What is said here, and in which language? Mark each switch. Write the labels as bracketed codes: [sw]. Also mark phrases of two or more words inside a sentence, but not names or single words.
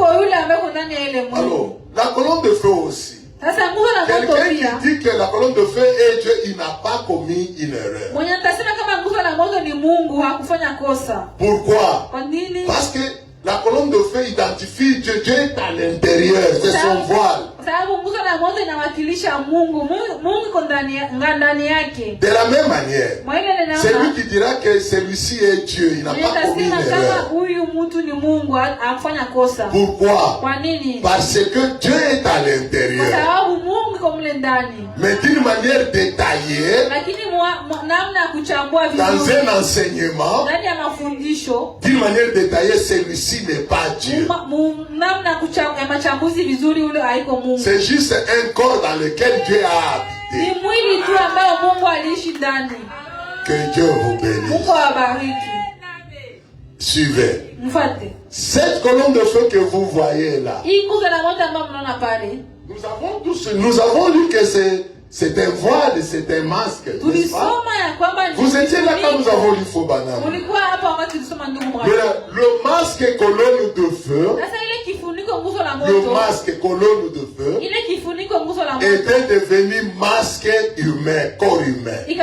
[fr] Alors, la colonne de feu aussi. Quelqu'un qui dit que la colonne de feu est Dieu, il n'a pas commis une erreur. Pourquoi? Parce que la colonne de feu identifie Dieu. Dieu est à l'intérieur, c'est son voile. [sw] sababu nguzo la moto inawakilisha Mungu. Mungu iko ndani yake. [fr] De la même manière, celui qui dira que celui-ci est Dieu, il n'a pas commis une erreur. [sw] Huyu mtu ni Mungu, afanya kosa. [fr] Pourquoi? [sw] Kwa nini? [fr] Parce que Dieu est à l'intérieur. [sw] Kwa sababu Mungu iko mle ndani. [fr] Mais d'une manière détaillée, [sw] lakini namna ya kuchambua vizuri, [fr] dans un enseignement, [sw] ndani ya mafundisho, [fr] d'une manière détaillée, celui-ci n'est pas Dieu. [sw] namna ya machambuzi vizuri, ule haiko Mungu. [fr] C'est juste un corps dans lequel Dieu a habité. [sw] Ni mwili tu ambao Mungu aliishi ndani. [fr] Que Dieu vous bénisse. [sw] Mungu awabariki. [fr] Suivez. [sw] Mfate. [fr] Cette colonne de feu que vous voyez là, nous avons lu que c'est un voile, c'est un masque. Vous étiez là quand nous avons lu Fobanam. Le masque colonne de feu, le masque colonne de feu était devenu masque humain, corps humain.